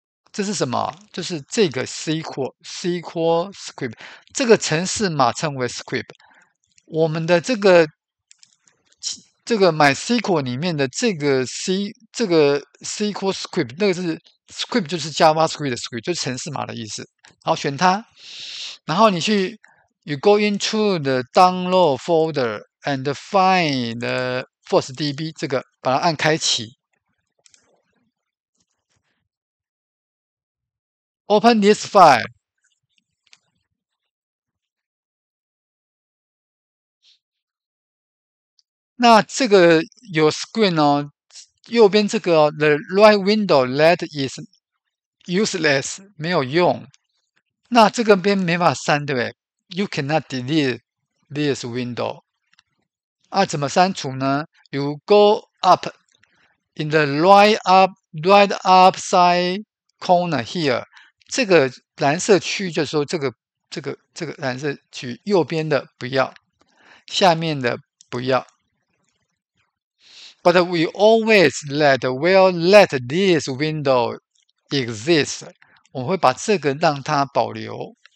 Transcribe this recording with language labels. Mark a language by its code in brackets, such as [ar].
[zh] 这是什么？就是这个 SQL script， 这个程式码称为 script。我们的这个这个 MySQL 里面的这个 SQL script， 那个是 script 就是 JavaScript 的 script， 就是程式码的意思。好，选它，然后 [en] you go into the download folder and find the FirstDB， [zh] 这个把它按开启。 [en] Open this file。 [zh] 那这个有 screen 哦，右边这个 [en] the right window that is useless [zh] 没有用。那这个边没法删，对不对 ？ [en] You cannot delete this window。 [zh] 啊，怎么删除呢 [en] ？You go up in the right up side corner here。 [zh] 这个蓝色区就是说这个蓝色区右边的不要，下面的不要。 [en] But we always will let this window exist。 [zh] 我们会把这个让它保留。